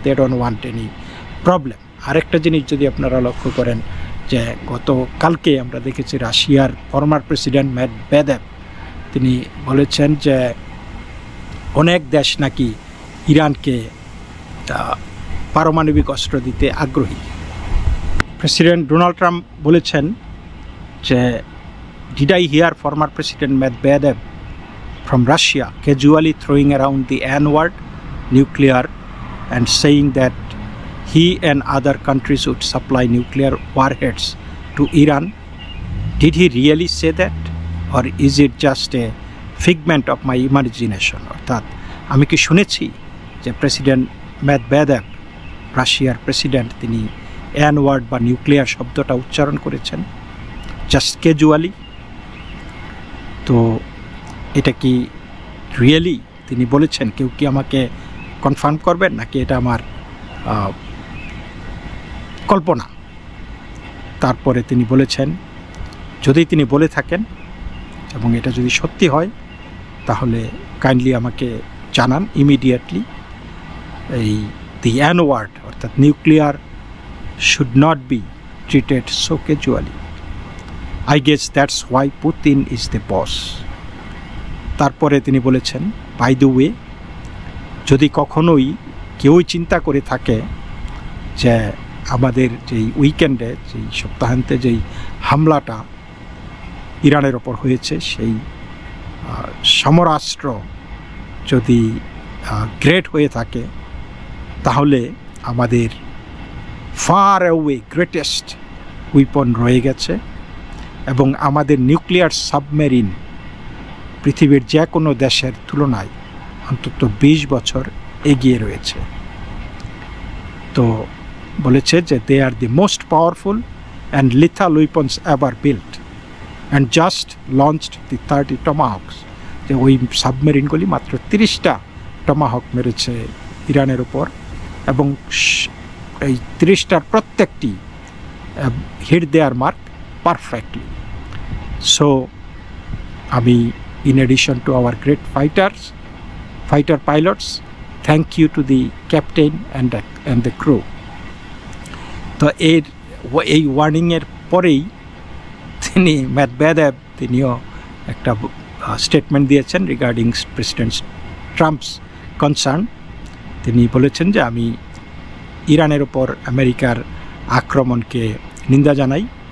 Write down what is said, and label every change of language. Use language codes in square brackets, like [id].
[en] They don't want any problem. [bn] আরেকটা জিনিস যদি আপনারা লক্ষ্য করেন, যে গতকালকে আমরা দেখেছি রাশিয়ার ফর্মার প্রেসিডেন্ট মেদভেদেভ তিনি বলেছেন যে অনেক দেশ নাকি ইরানকে পারমাণবিক অস্ত্র দিতে আগ্রহী। [en] president Donald Trump [bn] বলেছেন যে [en] Did I hear former President Medvedev from Russia casually throwing around the N-word, nuclear, and saying that he and other countries would supply nuclear warheads to Iran? Did he really say that? Or is it just a figment of my imagination? [bn] অর্থাৎ আমি কি শুনেছি যে president Medvedev, রাশিয়ার president, তিনি N-word বা nuclear শব্দটা উচ্চারণ করেছেন [en] Just casually? [bn] তো এটা কি রিয়েলি তিনি বলেছেন? কেউ কি আমাকে কনফার্ম করবেন, নাকি এটা আমার কল্পনা? তারপরে তিনি বলেছেন, যদি তিনি বলে থাকেন এবং এটা যদি সত্যি হয় তাহলে কাইন্ডলি আমাকে জানান ইমিডিয়েটলি। [en] The N-word অর্থাৎ nuclear should not be treated so casually. I guess that's why Putin is the boss. [bn] তারপরে তিনি বলেছেন, [en] by the way, [bn] যদি কখনোই কেউই চিন্তা করে থাকে যে আমাদের যেই উইকেন্ডে, যেই সপ্তাহান্তে যেই হামলাটা ইরানের ওপর হয়েছে, সেই সমরাস্ত্র যদি গ্রেট হয়ে থাকে, তাহলে আমাদের [en] far away greatest weapon [bn] রয়ে গেছে, এবং আমাদের নিউক্লিয়ার সাবমেরিন পৃথিবীর যে কোনো দেশের তুলনায় অন্তত 20 বছর এগিয়ে রয়েছে। তো বলেছে যে [en] They are the most powerful and lethal weapons ever built and just launched the 30 Tomahawks. [bn] যে ওই সাবমেরিনগুলি মাত্র 30টা টমাহক মেরেছে ইরানের ওপর, এবং এই 30টার প্রত্যেকটি [en] Hit their mark perfectly. So আমি in addition to our great fighter pilots, thank you to the captain and the crew. [bn] তো এই ওয়ার্নিংয়ের পরেই মেদভেদেভ তিনিও একটা স্টেটমেন্ট দিয়েছেন [en] Regarding president Trump's concern. [bn] তিনি বলেছেন যে আমি ইরানের ওপর আমেরিকার আক্রমণকে নিন্দা জানাই।